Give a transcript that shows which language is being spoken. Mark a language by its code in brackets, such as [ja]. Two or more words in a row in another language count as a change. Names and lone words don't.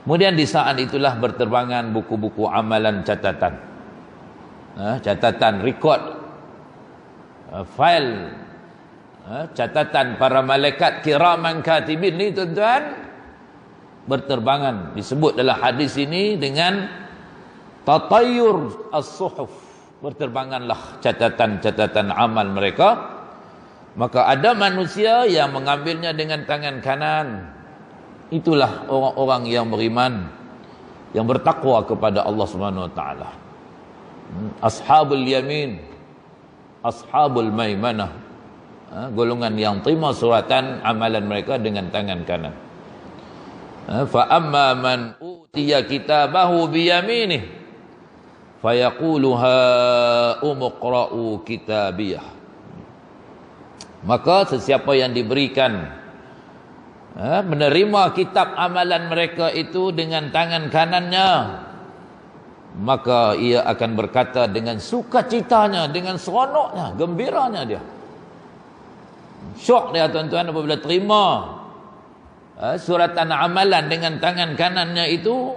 [ms] Kemudian di saat itulah berterbangan buku-buku amalan catatan. Catatan, record, file, catatan para malaikat [ar] كراما كاتبين [ms] ni tuan-tuan, berterbangan. Disebut dalam hadis ini dengan [ar] تطاير الصحف. [ms] Berterbanganlah catatan-catatan amal mereka. Maka ada manusia yang mengambilnya dengan tangan kanan. Itulah orang-orang yang beriman, yang bertakwa kepada Allah [ar] سبحانه وتعالى. أصحاب اليمين أصحاب الميمنة, [ms] golongan yang terima suratan amalan mereka dengan tangan kanan. [ar] فأما من أوتي كتابه بيمينه فيقول هاؤم اقرءوا كتابيه. [ms] Maka sesiapa yang diberikan menerima kitab amalan mereka itu dengan tangan kanannya, maka ia akan berkata dengan sukacitanya, dengan seronoknya, gembiranya dia. Syok dia tuan-tuan apabila terima suratan amalan dengan tangan kanannya itu.